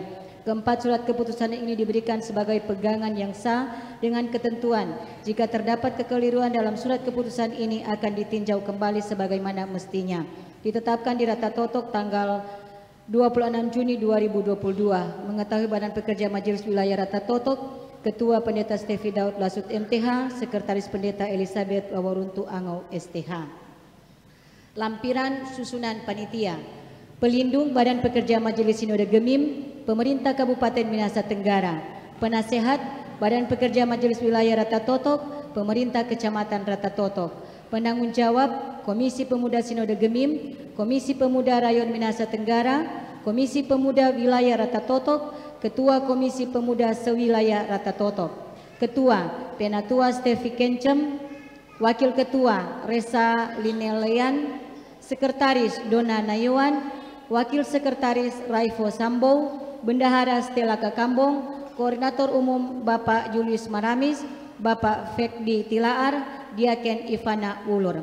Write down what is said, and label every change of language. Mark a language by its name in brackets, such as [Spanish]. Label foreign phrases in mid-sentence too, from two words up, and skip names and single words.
[Indonesian] Keempat, surat keputusan ini diberikan sebagai pegangan yang sah dengan ketentuan. Jika terdapat kekeliruan dalam surat keputusan ini akan ditinjau kembali sebagaimana mestinya. Ditetapkan di Ratatotok tanggal 26 Juni 2022. Mengetahui Badan Pekerja Majelis Wilayah Ratatotok, Ketua Pendeta Stevi Daud Lasut MTH, Sekretaris Pendeta Elizabeth Waworuntu Angau STH. Lampiran susunan panitia. Pelindung Badan Pekerja Majelis Sinode Gemim, Pemerintah Kabupaten Minahasa Tenggara. Penasehat Badan Pekerja Majelis Wilayah Ratatotok, Pemerintah Kecamatan Ratatotok. Penanggung jawab Komisi Pemuda Sinode Gemim, Komisi Pemuda Rayon Minahasa Tenggara, Komisi Pemuda Wilayah Ratatotok, Ketua Komisi Pemuda Sewilayah Ratatotok. Ketua Penatua Stevi Kencem, Wakil Ketua Resa Linelean, Sekretaris Dona Nayuan, Wakil Sekretaris Raifo Sambo, Bendahara Stella Kakambong, Koordinator Umum Bapak Julius Maramis, Bapak Fekdi Tilaar, Diaken Ivana Ulur.